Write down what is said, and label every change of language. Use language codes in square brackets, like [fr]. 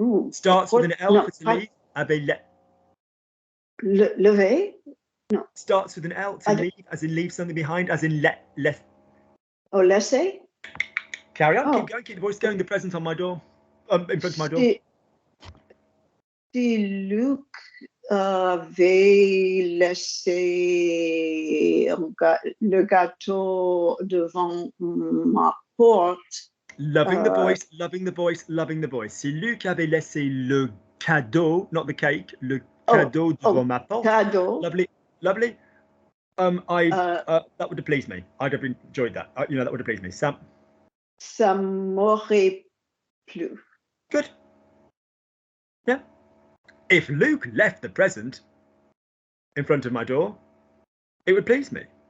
[en] starts with an L for to leave. [fr] Avait levé. No. [en] Starts with an L to leave, as in leave something behind, as in let. [fr] Oh, laisser. [en] Carry on. Keep going. Keep the voice going. The present on my door. In front of my door. [fr] Si Luke avait laissé le gâteau devant ma porte. [en] Loving the voice, loving the voice, loving the voice. [fr] Si Luc avait laissé le cadeau, [en] not the cake, [fr] le cadeau devant ma porte. Cadeau. [en] Lovely, lovely. That would have pleased me. I'd have enjoyed that. That would have pleased me. Sam. [fr] Ça m'aurait plu. [en] Good. Yeah. If Luke left the present in front of my door, it would please me.